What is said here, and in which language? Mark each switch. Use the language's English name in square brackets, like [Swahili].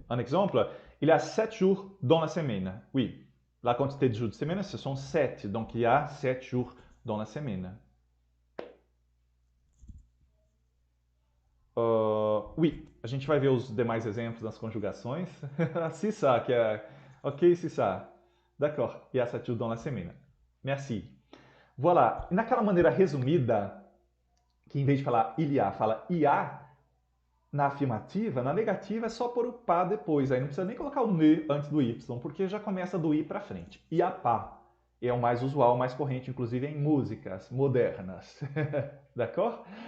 [French] Un exemple, il y a 7 jours dans la semaine. Oui, la quantité de jours de semaine, ce sont 7. Donc, il y a 7 jours dans la semaine. [Portuguese] Oui, a gente vai ver os demais exemplos das conjugações. [French] C'est ça, [Portuguese] que é... [French] Ok, c'est ça. D'accord, il y a 7 jours dans la semaine. Merci. Voilà. [Portuguese] E naquela maneira resumida, que em vez de falar il y a, fala ia, na afirmativa, na negativa é só pôr o pas depois. Aí não precisa nem colocar o ne antes do y, porque já começa do i para frente. [French] Il y a pas. [Portuguese] É o mais usual, o mais corrente, inclusive em músicas modernas. D'accord?